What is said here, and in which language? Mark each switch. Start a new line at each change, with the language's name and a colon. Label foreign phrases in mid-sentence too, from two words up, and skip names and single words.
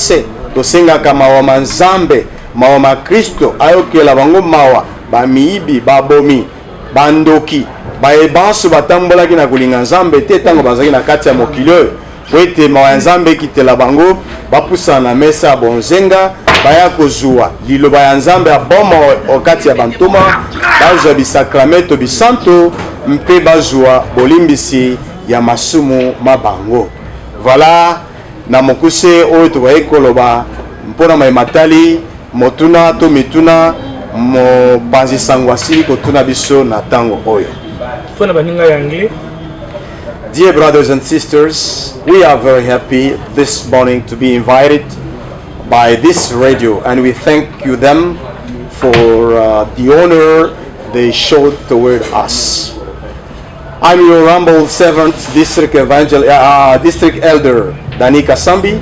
Lingala: se tosengaka mawa ma Nzambe mawa ma Kristo ayokela bango mawa bamiyibi babomi bandoki bayebanso batambolaki na kolinga Nzambe te ntango bazalaki na kati ya mokili oyo po ete mawa ya Nzambe ekitela bango bapusana na mesa ya bonzenga baya kozwa liloba ya Nzambe ya boma okati ya bantoma bazwa bisakramento bisanto mpe bazwa bolimbisi ya masumu mabango. Voilà na mokuse oyo tobaye koloba mpona maimatali motuna to mituna mopanzi sango asili kotuna biso na tango oyo. Mpona baninga ya anglais.
English: Dear brothers and sisters, we are very happy this morning to be invited by this radio, and we thank you them for the honor they showed toward us. I'm your humble servant, district elder Dani Kasambi.